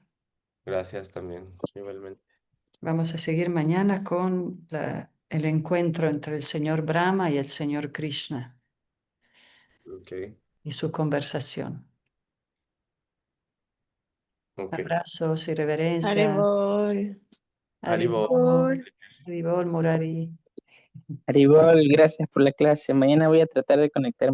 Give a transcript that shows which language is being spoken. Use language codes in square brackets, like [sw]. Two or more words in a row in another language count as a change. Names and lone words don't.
[es] Gracias también, igualmente. Vamos a seguir mañana con el encuentro entre el señor Brahma y el señor Krishna Ok, y su conversación. ok. Abrazos y reverencia. Haribol. Haribo. Haribol, Haribol, Murari. Haribol, gracias por la clase. Mañana voy a tratar de conectarme